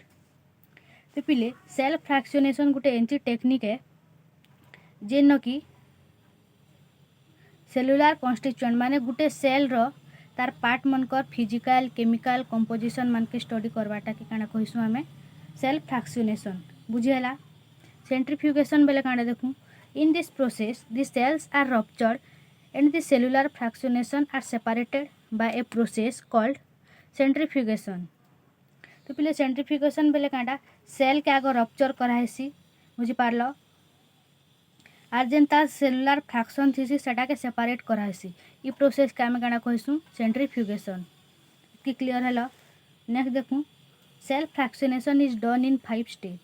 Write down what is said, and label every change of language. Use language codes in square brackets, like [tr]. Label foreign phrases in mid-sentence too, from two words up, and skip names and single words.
[spv] ତ ପିଲେ [en] self fractionation [spv] ଗୋଟେ ଏନ୍ତି ଟେକ୍ନିକ୍ ହେ ଜେନ୍ କି [en] cellular constituent [spv] ମାନେ ଗୋଟେ ସେଲ୍ ରୋ ତାର୍ ପାର୍ଟ ମନ୍କର୍ [en] physical chemical composition [spv] ମାନ୍ କେ ଷ୍ଟଡି କରବାଟା କି କାନା କହିସୁ ଆମେ [en] self fractionation. [spv] बुझिहला। ସେଣ୍ଟ୍ରିଫ୍ୟୁଗେସନ୍ ବେଲେ କାନା ଦେଖୁ। [en] in this process the cells are ruptured and the cellular fractionation are separated by a process called centrifugation। [spv] ତ ପିଲେ ସେଣ୍ଟ୍ରିଫ୍ୟୁଗେସନ୍ ବେଲେ କାଣ୍ଡା ସେଲ୍ କେ ଆଗୋ ରପ୍ଚର୍ କରାହେସି ବୁଝିପାର୍। ଆର୍ ଜେନ୍ ତାର୍ [en] cellular fraction [spv] ଥିସି ସେଟା କେ ସେପରେଟ୍ କରାହେସି। ଇ ପ୍ରୋସେସ୍ କେ ଆମେ କାଣ୍ଡା କହିସୁ ସେଣ୍ଟ୍ରିଫ୍ୟୁଗେସନ୍। କି କ୍ଲିଅର୍ ହେଲୋ। [en] नेक्स्ट देखू self fractionation is done in 5 step.